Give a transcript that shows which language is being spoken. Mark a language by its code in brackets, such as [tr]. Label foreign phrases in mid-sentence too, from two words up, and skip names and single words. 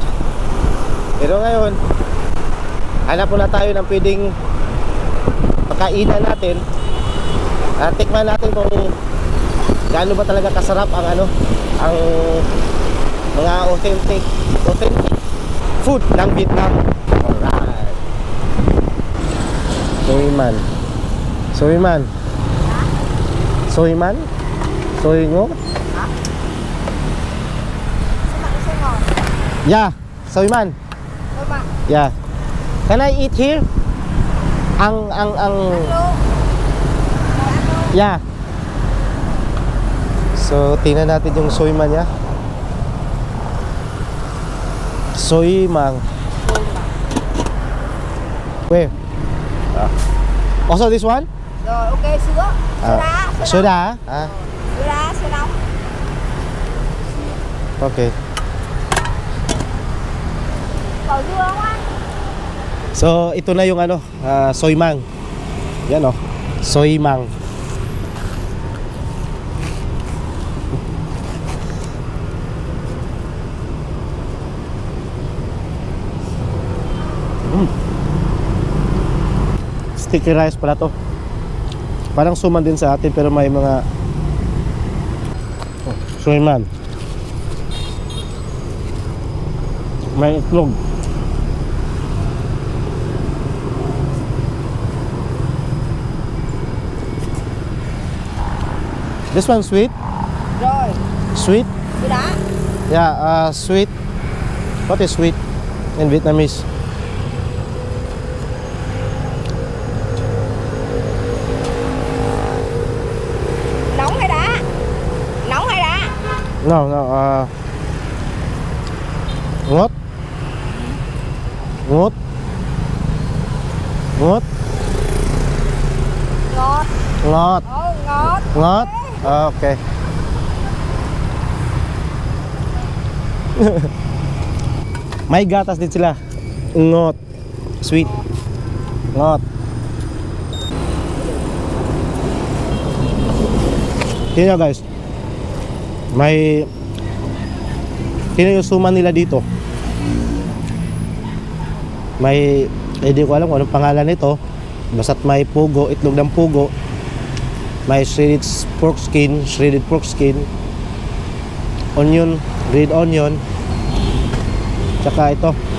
[tl] Pero ngayon, hanap muna tayo ng pwedeng pakainan natin. Tikman natin kung gaano ba talaga kasarap ang ang mga [en] authentic food [tl] ng Vietnam. [en] Alright. Soyman. Soy ngo? Yeah, soyman. Yeah. Can I eat here? Ang Yeah. [tl] So, tingnan natin yung soyman niya. Soymang. [en] Where? Also this one? [vi] Rồi, ok, sữa. Soda. Sữa nóng. [en] Okay. [vi] Cậu dưa không anh? [tl] So, ito na yung soymang. Yan soymang. Sticky rice pala to. Parang suman din sa atin pero may mga soyman. May itlog. [en] This one sweet? [vi] Rồi, [en] Sweet? [vi] sữa đá. [en] Yeah, sweet. What is sweet in Vietnamese? [vi] Nóng hay đá? Nóng hay đá? No, ngọt. Ngọt. Ngọt. Ngọt. Ngọt. [tl] Okay. May gatas din sila. Ngọt. Sweet. Ngọt. Tingnan nyo guys. Tingnan yung suman nila dito. Hindi ko alam kung anong pangalan nito. Basta't may pugo, itlog ng pugo. May [en] shredded pork skin, onion, grilled onion, [tl] Tsaka ito.